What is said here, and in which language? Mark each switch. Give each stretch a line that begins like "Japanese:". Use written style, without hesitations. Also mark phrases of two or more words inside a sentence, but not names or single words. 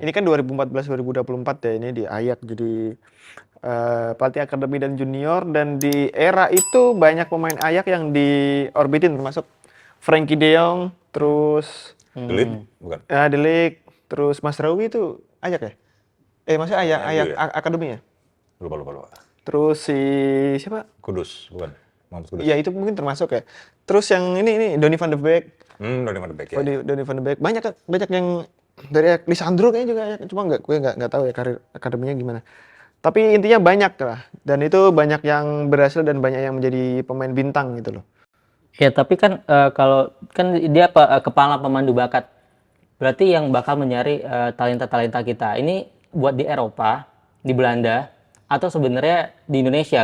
Indonesian: Ini kan 2014-2024 ya ini di Ajax jadi pelatih akademi dan junior, dan di era itu banyak pemain Ajax yang diorbitin termasuk Frenkie de Jong, terus Delit bukan? Delik, terus Mas Rawi itu Ayak ya? Maksudnya Ayak akademinya. Lupa. Terus si siapa? Kudus, bukan? Muhammad Kudus. Ya itu mungkin termasuk ya. Terus yang ini Donny van de Beek. Donny van de Beek ya. Donny van de Beek. Banyak yang dari Lisandro kayaknya juga Ayak. Cuma gue nggak tahu ya karir akademinya gimana. Tapi intinya banyak lah. Dan itu banyak yang berhasil dan banyak yang menjadi pemain bintang gitu loh. Ya tapi kan kalau kan dia kepala pemandu bakat. Berarti yang bakal mencari talenta-talenta kita ini buat di Eropa, di Belanda, atau sebenarnya di Indonesia.